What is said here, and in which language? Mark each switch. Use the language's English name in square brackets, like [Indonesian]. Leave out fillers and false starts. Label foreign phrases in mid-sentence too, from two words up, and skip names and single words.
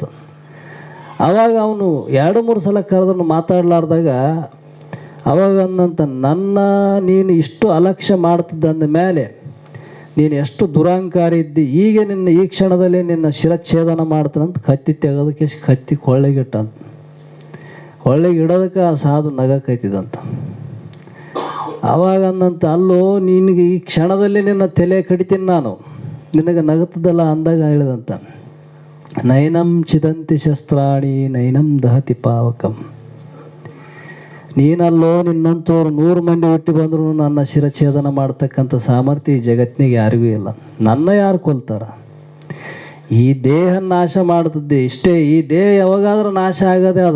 [Kannada] ಆವಾಗ ಅವನು 2-3 ಸಲ ಕರೆದನ್ನು ಮಾತಾಡಲಾರ್ದಾಗ ಅವಾಗ ಅಂದಂತ, ನೀನು ಇಷ್ಟು ಅಲಕ್ಷ್ಯ ಮಾಡ್ತಿದ್ದಂದ ಮೇಲೆ ನೀನು ಎಷ್ಟು ದುರಹಂಕಾರ ಇದ್ದಿ, ಈಗ ಈ ಕ್ಷಣದಲ್ಲಿ ನಿನ್ನ ಶಿರಚ್ಛೇದನ ಮಾಡ್ತಾನಂತ ಕತ್ತಿ ತೆಗೋದಕ್ಕೆ ಕತ್ತಿ ಕೊಳ್ಳೆಗಿಟ್ಟಂತ. ಕೊಳ್ಳೆಗೆ ಇಡೋದಕ್ಕೆ ಆ ಸಾಧು ನಗಕೈತಿದಂತ. ಆವಾಗ ಅಂದಂತ, ಅಲ್ಲೋ ನಿನಗೆ ಈ ಕ್ಷಣದಲ್ಲಿ ನಿನ್ನ ತಲೆ ಕಡಿತೀನಿ ನಾನು, ನಿನಗೆ ನಗುತ್ತದಲ್ಲ ಅಂದಾಗ ಹೇಳಿದಂತ, [Sanskrit] ನೈನಂ ಚಿದಂತಿ ಶಸ್ತ್ರಾಣಿ ನೈನಂ ದಹತಿ ಪಾವಕಂ. [Kannada] ನೀನಲ್ಲೋ ನಿನ್ನಂಥವ್ರು 100 ಮಂದಿ ಹುಟ್ಟಿ ಬಂದರೂ ನನ್ನ ಶಿರಚ್ಛೇದನ ಮಾಡ್ತಕ್ಕಂಥ ಸಾಮರ್ಥ್ಯ ಈ ಜಗತ್ತಿನಾಗ ಯಾರಿಗೂ ಇಲ್ಲ. ನನ್ನ ಯಾರು ಕೊಲ್ತಾರ? ಈ ದೇಹ ನಾಶ ಮಾಡ್ತಿದ್ದೆ ಇಷ್ಟೇ. ಈ ದೇಹ ಯಾವಾಗಾದ್ರೂ ನಾಶ ಆಗದೆ ಅದ.